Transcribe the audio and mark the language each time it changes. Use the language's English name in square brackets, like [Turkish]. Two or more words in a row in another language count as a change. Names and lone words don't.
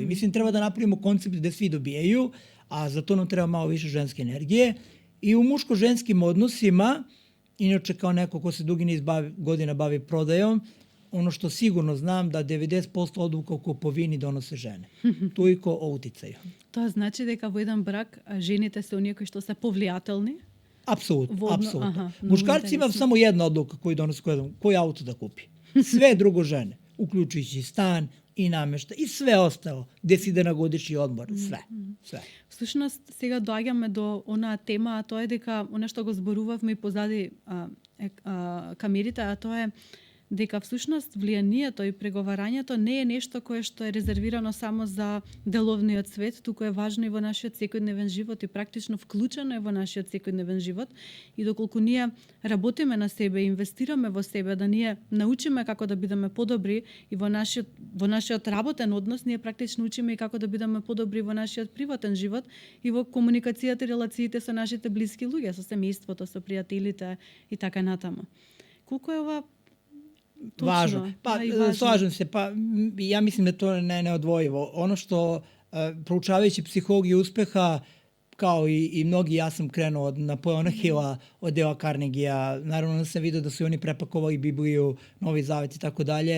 [Serbian] Mislim, treba da napravimo koncept da svi dobijaju, a za to nam treba malo više ženske energije. I u muško-ženskim odnosima, inače kao neko ko se dugi niz godina bavi prodajom, ono što sigurno znam da 90% odluka o kupovini donose žene. Toliko o uticaju. [Macedonian] Тоа значи дека во еден брак жените се оние кои што се повлијателни? [Serbian] Apsolutno. Muškarci imaju samo jedna odluka koju donose, koji auto da kupi. Sve drugo žene, uključujući stan i namešta i sve ostalo, gde si ide na godišnji odmor, sve. [Macedonian] Всушност, сега доаѓаме до онаа тема, а тоа е дека оно што го зборувавме и позади камерите, а тоа е дека всушност влијанието и преговарањето не е нешто кое што е резервирано само за деловниот свет, туку е важно и во нашиот секојдневен живот и практично вклучено е во нашиот секојдневен живот. И доколку ние работиме на себе, инвестираме во себе, да ние научиме како да бидеме подобри и во нашиот работен однос, ние практично учиме и како да бидеме подобри во нашиот приватен живот и во комуникацијата и релациите со нашите блиски луѓе, со семејството, со пријателите и така натаму. Колку е ова [Serbian] važno. Slažem se. Ja mislim da to neodvojivo. Ono što proučavajući psihologiju uspeha, kao i mnogi, ja sam krenuo od Napoleona Hilla, od Dale Carnegie-a, naravno da sam vidio da su oni prepakovali Bibliju, Novi Zavet i tako dalje.